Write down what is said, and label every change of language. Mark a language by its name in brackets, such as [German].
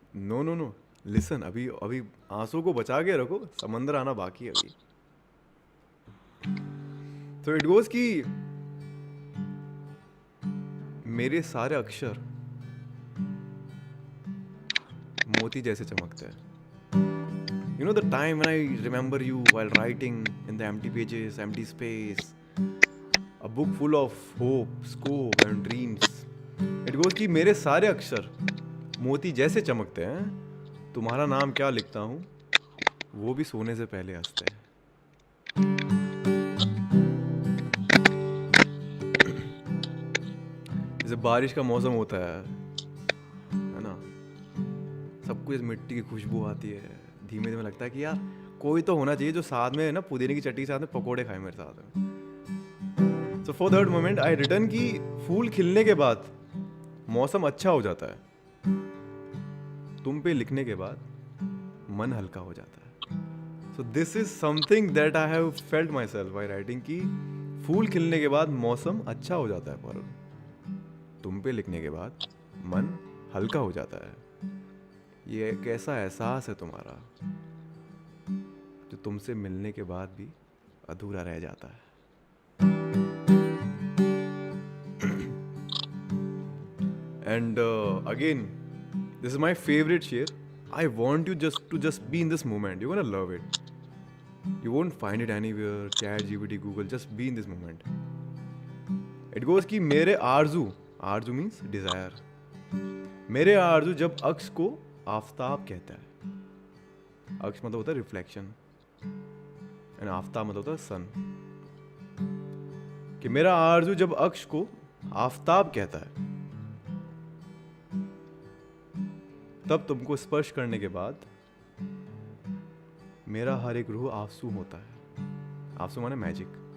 [Hindi] No no no, listen, अभी अभी आंसू को बचा के रखो, समंदर आना बाकी है अभी। तो इट गोज कि मेरे सारे अक्षर मोती जैसे चमकते हैं। [English] You know the time when I remember you while writing in the empty pages, empty space, a book full of hope, scope and dreams. It goes [Hindi] कि मेरे सारे अक्षर मोती जैसे चमकते हैं, तुम्हारा नाम क्या लिखता हूँ वो भी सोने से पहले हंसते हैं. जैसे बारिश का मौसम होता है ना, सब कुछ मिट्टी की खुशबू आती है, धीमे धीमे लगता है कि यार कोई तो होना चाहिए जो साथ में ना पुदीने की चटनी के साथ में पकोड़े खाए मेरे साथ में. [English] so for that moment I return [Hindi] कि फूल खिलने के बाद मौसम अच्छा हो जाता है, तुम पे लिखने के बाद मन हल्का हो जाता है. [English] so this is something that I have felt myself by writing [Hindi] कि फूल खिलने के बाद मौसम अच्छा हो जाता है पारुल, तुम पे लिखने के बाद मन हल्का हो जाता है. ये एक ऐसा एहसास है तुम्हारा जो तुमसे मिलने के बाद भी अधूरा रह जाता है. [English] And again, this is my favorite share. I want you just be in this moment. You're gonna love it. You won't find it anywhere. Chat, GPT, Google. Just be in this moment. It goes [Hindi] कि मेरे आरजू [English] means desire. [Hindi] मेरे आरजू जब अक्स को आफताब कहता है. अक्स मतलब होता है रिफ्लेक्शन एंड आफताब मतलब होता है सन. कि मेरा आरजू जब अक्स को आफताब कहता है, तब तुमको स्पर्श करने के बाद मेरा हर एक रूह आंसू होता है. आंसू माने मैजिक.